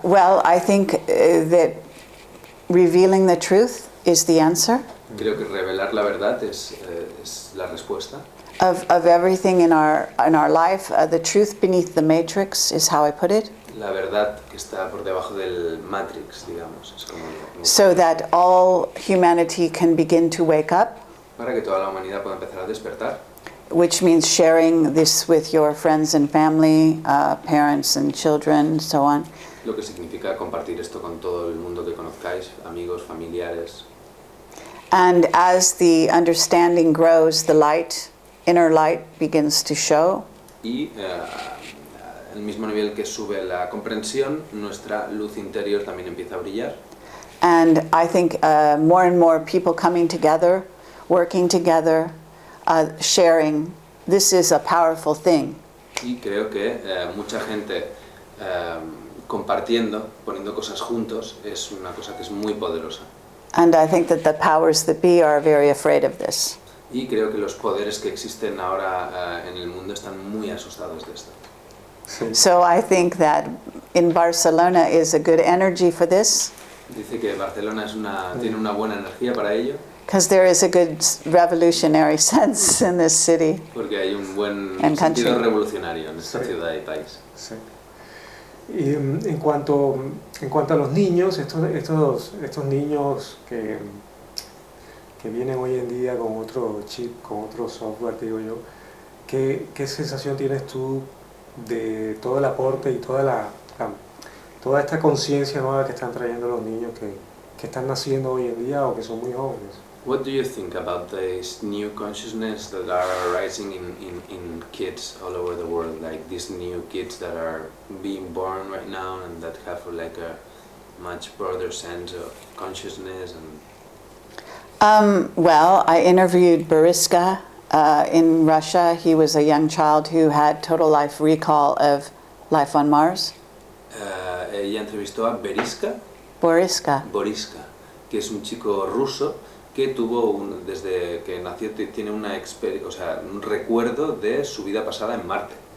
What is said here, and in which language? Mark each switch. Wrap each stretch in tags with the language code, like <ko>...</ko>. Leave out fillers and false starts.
<en>Well, I think that revealing the truth is the answer.</en> <es>Creo que revelar la verdad es la respuesta.</es> <en>Of everything in our life, the truth beneath the matrix is how I put it.</en> <es>La verdad que está por debajo del matrix, digamos, es como</es> <en>so that all humanity can begin to wake up.</en> <es>Para que toda la humanidad pueda empezar a despertar.</es> <en>Which means sharing this with your friends and family, parents and children, so on.</en> <es>Lo que significa compartir esto con todo el mundo que conozcáis, amigos, familiares.</es> <en>And as the understanding grows, the light, inner light, begins to show.</en> <es>Y al mismo nivel que sube la comprensión, nuestra luz interior también empieza a brillar.</es> <en>And I think more and more people coming together, working together, sharing, this is a powerful thing.</en> <es>Y creo que mucha gente compartiendo, poniendo cosas juntos, es una cosa que es muy poderosa.</es> <en>And I think that the powers that be are very afraid of this.</en> <es>Y creo que los poderes que existen ahora en el mundo están muy asustados de esto. Sí.</es> <en>So I think that in Barcelona is a good energy for this.</en> <es>Dice que Barcelona tiene una buena energía para ello.</es> <en>Because there is a good revolutionary sense in this city.</en> <es>Porque hay un buen</es> <en>And</en> <es>sentido</es> <en>country.</en> <es>revolucionario en esta ciudad y país. Sí. Y en cuanto a los niños, estos niños que vienen hoy en día con otro chip, con otro software, digo yo, ¿qué sensación tienes tú de todo el aporte y toda esta conciencia nueva que están trayendo los niños que están naciendo hoy en día o que son muy jóvenes?</es> <en>What do you think about this new consciousness that are arising in kids all over the world, like these new kids that are being born right now and that have like a much broader sense of consciousness? Well, I interviewed Boriska in Russia. He was a young child who had total life recall of life on Mars.</en> <es>Ella entrevistó a Boriska, que es un chico ruso que tuvo desde que nació tiene un recuerdo de su vida pasada en Marte.</es>